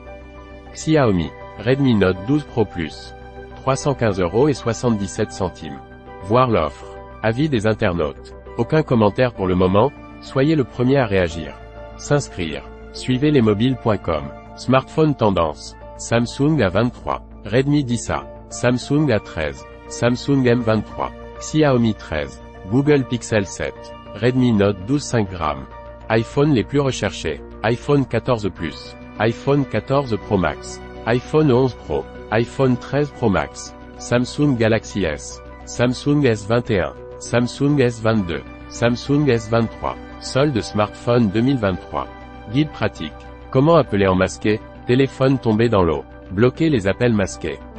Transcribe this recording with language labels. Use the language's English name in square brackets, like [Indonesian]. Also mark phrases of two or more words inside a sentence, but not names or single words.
[French] Xiaomi Redmi Note 12 Pro Plus. 315 € et 77 centimes. Voir l'offre. Avis des internautes. Aucun commentaire pour le moment, soyez le premier à réagir. S'inscrire. Suivez lesmobiles.com. Smartphone tendance. Samsung A23. Redmi 10A. Samsung A13. Samsung M23. Xiaomi 13. Google Pixel 7. Redmi Note 12 5 grammes. iPhone les plus recherchés. iPhone 14 Plus. iPhone 14 Pro Max. iPhone 11 Pro. iPhone 13 Pro Max. Samsung Galaxy S. Samsung S21. Samsung S22. Samsung S23. Solde smartphone 2023. Guide pratique. Comment appeler en masqué, téléphone tombé dans l'eau. Bloquer les appels masqués.